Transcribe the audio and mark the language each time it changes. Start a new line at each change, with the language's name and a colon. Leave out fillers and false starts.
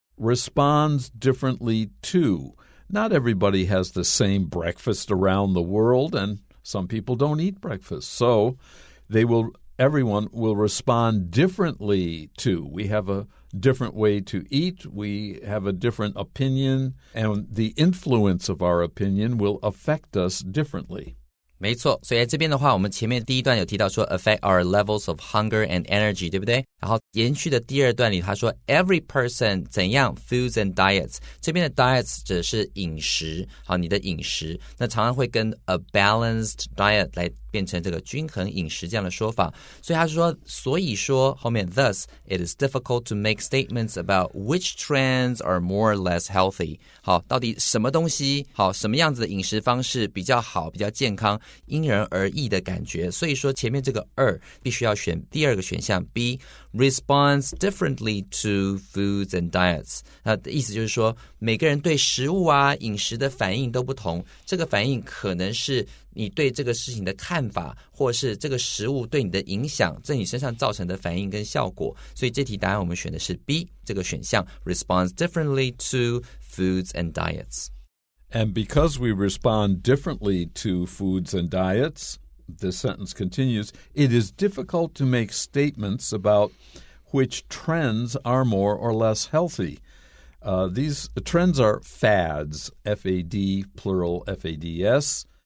English: Responds differently to. Not everybody has the same breakfast around the world, and some people don't eat breakfast. So everyone will respond differently to. We have a different way to eat. We have a different opinion, and the influence of our opinion will affect us differently.
Chinese: 没错，所以在这边的话，我们前面第一段有提到说
English: affect our levels of hunger and energy，
Chinese: 对不对？然后延续的第二段里，他说
English: every person
Chinese: 怎样
English: foods and diets，
Chinese: 这边的 diets 指的是饮食，好，你的饮食，那常常会跟
English: a balanced diet
Chinese: 来变成这个均衡饮食这样的说法。所以他说，所以说后面
English: thus it is difficult to make statements about which trends are more or less healthy。
Chinese: 好，到底什么东西好，什么样子的饮食方式比较好，比较健康？因人而异的感觉，所以说前面这个2必须要选第二个选项 B
English: responds differently to foods and diets。
Chinese: 那的意思就是说每个人对食物啊饮食的反应都不同，这个反应可能是你对这个事情的看法，或是这个食物对你的影响在你身上造成的反应跟效果，所以这题答案我们选的是 B 这个选项
English: responds differently to foods and diets。 And because we respond differently to foods and diets, this sentence continues, it is difficult to make statements about which trends are more or less healthy. These trends are fads, F-A-D, plural F-A-D-S.